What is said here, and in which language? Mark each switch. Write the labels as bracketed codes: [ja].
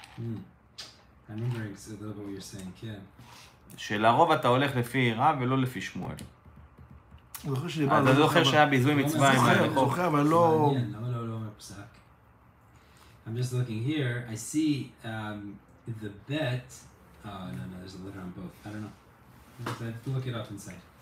[en] I'm remembering a little bit what you're saying, כן. [he] שלרוב אתה הולך לפי רב ולא לפי שמואל. אני זוכר שדיברנו. אתה זוכר שהיה ביזוי מצווה עם הלכות? זוכר, אבל לא... מעניין, לא אומר פסק. [en] I'm just looking here, I see the bet, oh no, there's a letter on both, I don't know. I have to look it up inside.